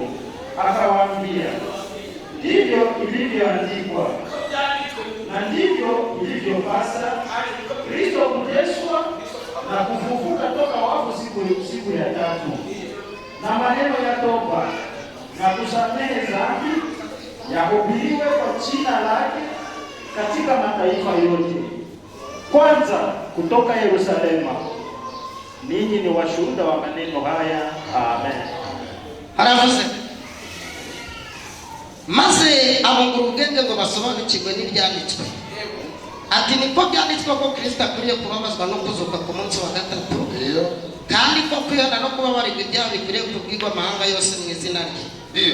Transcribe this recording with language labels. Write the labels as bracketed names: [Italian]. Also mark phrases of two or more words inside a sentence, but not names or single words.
[Swahili] Akawaambia, ndivyo ilivyoandikwa na ndivyo ilivyopasa Kristo kuteswa na kufufuka toka wafu siku ya tatu, na maneno ya toba na kusamehe dhambi yahubiriwe kwa jina lake katika mataifa yote, kwanza kutoka Yerusalema. Ninyi ni washuhuda wa maneno haya. Amen. [Kinyarwanda] Haravuze maze abungura ubwenge ngo basobanukirwe n'ibyanditswe. Ati niko byanditswe ko Kristo akwiriye kubabazwa no kuzuka ku munsi wa gatatu, kandi ko kwihana no kubabarirwa ibyaha bikwiriye kubwirwa amahanga yose mu izina rye.